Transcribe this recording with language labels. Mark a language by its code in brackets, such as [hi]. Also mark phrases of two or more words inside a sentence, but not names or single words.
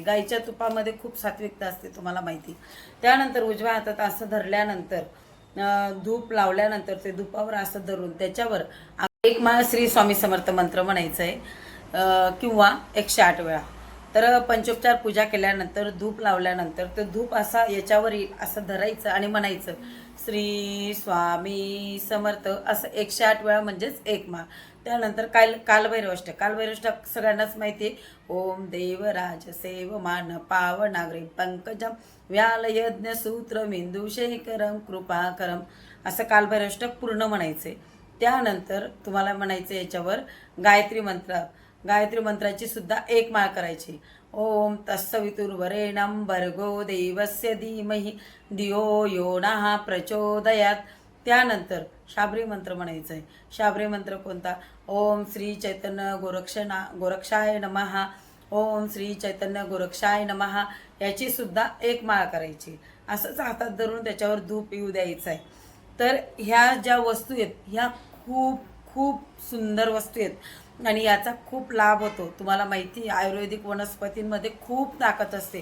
[mr] गाईच्या तुपामध्ये खूप सात्विकता असते तुम्हाला माहिती. त्यानंतर उजव्या हातात असं धरल्यानंतर धूप लावल्यानंतर ते धुपावर असं धरून त्याच्यावर एक माळ श्री स्वामी समर्थ मंत्र म्हणायचं आहे किंवा 108 वेळा. तर पंचोपचार पूजा केल्यानंतर धूप लावल्यानंतर ते धूप असा याच्यावर असं धरायचं आणि म्हणायचं श्री स्वामी समर्थ असं 108 वेळा म्हणजेच एक माळ. त्यानंतर कालभैरवाष्टक सगळ्यांनाच माहिती आहे. [sa] ओम देवराज सेवमान पावनाग्रे पंकजम व्याल यज्ञ सूत्र मेंदू शेखरम कृपाकरम [mr] असं कालभैरवाष्टक पूर्ण म्हणायचे. त्यानंतर तुम्हाला म्हणायचं याच्यावर गायत्री मंत्राची सुद्धा एक माळ करायची. [sa] ओम तत्सवितुर्वरेण्यं भर्गो देवस्य धीमहि धियो यो नः प्रचोदयात. [mr] त्यानंतर शाबरी मंत्र म्हणायचं आहे. शाबरी मंत्र कोणता? [sa] ओम श्री चैतन्य गोरक्षाय नमः, ओम श्री चैतन्य गोरक्षाय नमः [mr] याची सुद्धा एक माळ करायची. असंच हातात धरून त्याच्यावर धूप येऊ द्यायचं आहे. तर ह्या ज्या वस्तू आहेत ह्या खूप खूप सुंदर वस्तू आहेत. आणि याचा खूप लाभ होतो. तुम्हाला माहिती आहे, आयुर्वेदिक वनस्पतींमध्ये खूप ताकद असते.